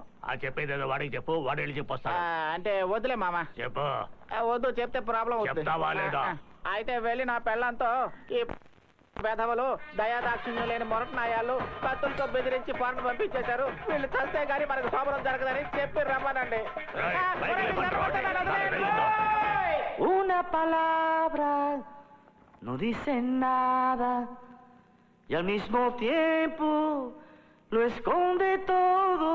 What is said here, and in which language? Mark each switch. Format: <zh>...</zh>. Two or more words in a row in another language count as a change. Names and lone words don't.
<te>చెప్పేది వాడికి చెప్పు, వాడు వెళ్ళి చెప్పొస్తా. అంటే వద్దులే మామ. చెప్పు. వద్దు, చెప్తే ప్రాబ్లం అవుతుంది. అయితే వెళ్ళి నా పెళ్ళంతో ఈ వెధవలు దయాదాక్షిణ్యం లేని మొరటనాయాలు కత్తులతో బెదిరించి ఫోన్ పంపించేశారు. వీళ్ళు చస్తే గానీ మనకు శోభనం జరగదని చెప్పి రమ్మనండి.</te> <es>Una palabra no dice nada y al mismo tiempo lo esconde todo.</es>